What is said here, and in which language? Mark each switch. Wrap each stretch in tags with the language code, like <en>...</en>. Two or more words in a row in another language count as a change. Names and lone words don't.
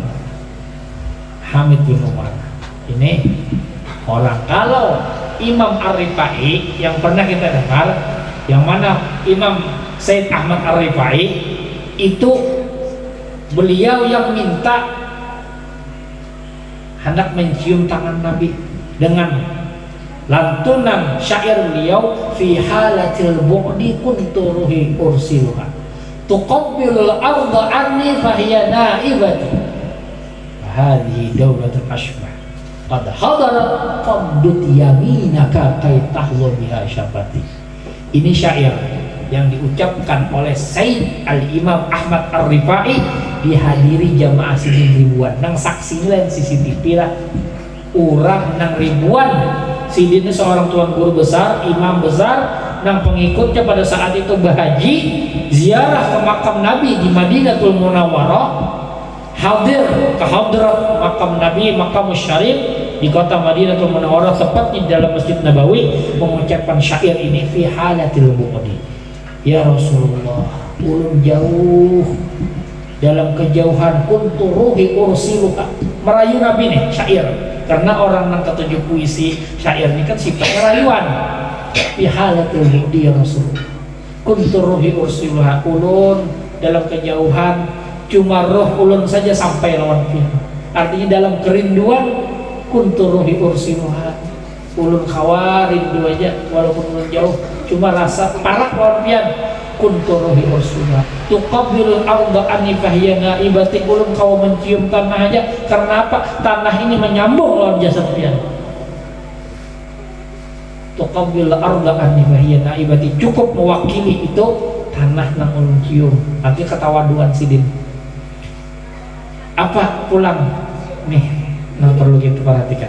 <bjn>Hamid bin Umar ini orang, kalau Imam Ar-Rifai yang pernah kita dengar, yang mana Imam Said Ahmad Ar-Rifai itu beliau yang minta hendak mencium tangan Nabi dengan lantunan syair beliau,</bjn> <ar>في حالة البعد كنت روحي أرسلها تقبل الأرض عني فهي نائبتي هذه دولة الأشباح. قد حضرت فامدد يمينك كي تحلو بها شفتي.</ar> <bjn>Ini syair yang diucapkan oleh Sayyid Al-Imam Ahmad Ar-Rifai dihadiri jamaah sidin ribuan. Nang saksi lain CCTV lah orang nang ribuan. Sidin ini seorang tuan guru besar, imam besar, nang pengikutnya pada saat itu berhaji ziarah ke makam Nabi di Madinatul Munawwarah, hadir ke hadrat makam Nabi, makam Syarif di kota Madinatul Munawwarah, tepat di dalam Masjid Nabawi, mengucapkan syair ini,</bjn> <ar>في حالة البعد. يا رسول الله,</ar> <bjn>ulun jauh dalam kejauhan,</bjn> <ar>كنت روحي أرسلك,</ar> <bjn>merayu Nabi nih syair, karena orang yang ketujuh puisi syair ini kan sifatnya rayuan.</bjn> <ar>في حالة البعد يا رسول الله كنت روحي أرسلها,</ar> <bjn>ulun dalam kejauhan cuma roh ulun saja sampai lawan pian. Artinya dalam kerinduan,</bjn> <ar>كنت روحي أرسلها,</ar> <bjn>ulun khawar rindu aja walaupun ulun jauh, cuma rasa parah lawan pian.</bjn> <ar>كنت روحي أرسلها تقبل الأرض عني فهي نائبتي,</ar> <bjn>ulun kau mencium tanah aja, karena apa? Tanah ini menyambung lawan jasad pian.</bjn> <ar>تقبل الأرض عني فهي نائبتي,</ar> <bjn>cukup mewakili itu tanah nang ulun cium. Nanti ketawaduan sidin apa pulang nih yang perlu kita perhatikan.</bjn>